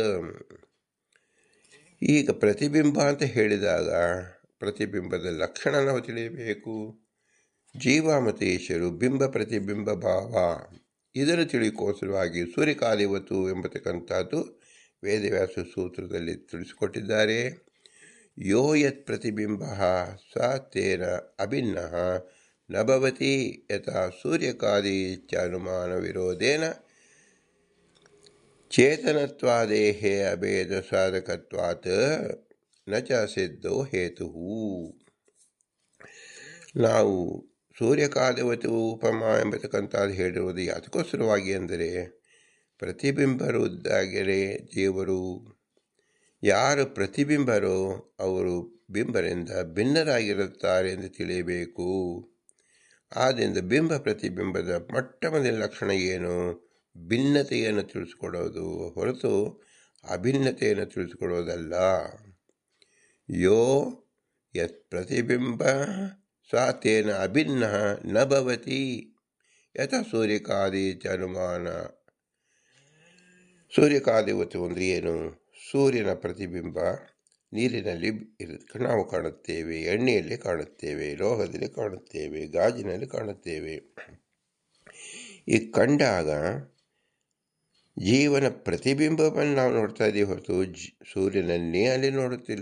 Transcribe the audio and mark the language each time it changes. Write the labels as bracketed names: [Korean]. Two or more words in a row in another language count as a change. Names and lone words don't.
[Kannada] ಈಗ ಪ್ರತಿಬಿಂಬ ಅಂತ ಹೇಳಿದಾಗ ಪ್ರತಿಬಿಂಬದ ಲಕ್ಷಣ ನಾವು ತಿಳಿಯಬೇಕು. ಜೀವ ಮತ್ತು ಈಶ್ವರು ಬಿಂಬ ಪ್ರತಿಬಿಂಬ ಭಾವ, ಇದನ್ನು ತಿಳಿಕೋಸ್ಕರವಾಗಿ ಸೂರ್ಯಕಾಲಿವತ್ತು ಎಂಬತಕ್ಕಂಥದ್ದು ವೇದವ್ಯಾಸ ಸೂತ್ರದಲ್ಲಿ ತಿಳಿಸಿಕೊಟ್ಟಿದ್ದಾರೆ. [Sanskrit] ಯೋ ಯತ್ ಪ್ರತಿಬಿಂಬ ಸ ತೇನ ಅಭಿನ್ನ ನ ಭವತಿ ಯಥಾ ಸೂರ್ಯಕಾದಿ ಇತ್ಯನುಮಾನ ವಿರೋಧೇನ ಚೇತನತ್ವಾದೇಹೇ ಅಭೇದ ಸಾಧಕತ್ವಾತ್ ನ ಚ ಸಿದ್ಧೋ ಹೇತು. [Kannada] ನಾವು ಸೂರ್ಯಕಾದಿವತ್ತು ಉಪಮ ಎಂಬತಕ್ಕಂಥದ್ದು ಹೇಳಿರುವುದು ಯಾತಕ್ಕೋಸ್ಕರವಾಗಿ ಅಂದರೆ, ಪ್ರತಿಬಿಂಬರುದ್ದಾಗಿಯೇ ಜೀವರು, ಯಾರು ಪ್ರತಿಬಿಂಬರೋ ಅವರು ಬಿಂಬರಿಂದ ಭಿನ್ನರಾಗಿರುತ್ತಾರೆ ಎಂದು ತಿಳಿಯಬೇಕು. ಆದ್ದರಿಂದ ಬಿಂಬ ಪ್ರತಿಬಿಂಬದ ಮೊಟ್ಟಮೊದಲ ಲಕ್ಷಣ ಏನು? ಭಿನ್ನತೆಯನ್ನು ತಿಳಿಸಿಕೊಡೋದು ಹೊರತು ಅಭಿನ್ನತೆಯನ್ನು ತಿಳಿಸಿಕೊಡೋದಲ್ಲ. [Sanskrit] ಯೋ ಯತ್ ಪ್ರತಿಬಿಂಬ ಸ ತೇನ ಅಭಿನ್ನ ನ ಭವತಿ ಯಥ ಸೂರ್ಯಕಾದಿ ಅನುಮಾನ. [Kannada] ಸೂರ್ಯಕಾದಿವತ್ತು ಅಂದರೆ ಏನು? ಸೂರ್ಯನ ಪ್ರತಿಬಿಂಬ ನೀರಿನಲ್ಲಿ ನಾವು ಕಾಣುತ್ತೇವೆ, ಎಣ್ಣೆಯಲ್ಲಿ ಕಾಣುತ್ತೇವೆ, ಲೋಹದಲ್ಲಿ ಕಾಣುತ್ತೇವೆ, ಗಾಜಿನಲ್ಲಿ ಕಾಣುತ್ತೇವೆ. ಈ ಕಂಡಾಗ ಜೀವನ ಪ್ರತಿಬಿಂಬವನ್ನು ನಾವು ನೋಡ್ತಾ ಇದ್ದೀವಿ ಹೊರತು ಸೂರ್ಯನನ್ನೇ ಅಲ್ಲಿ ನೋಡುತ್ತಿಲ್ಲ.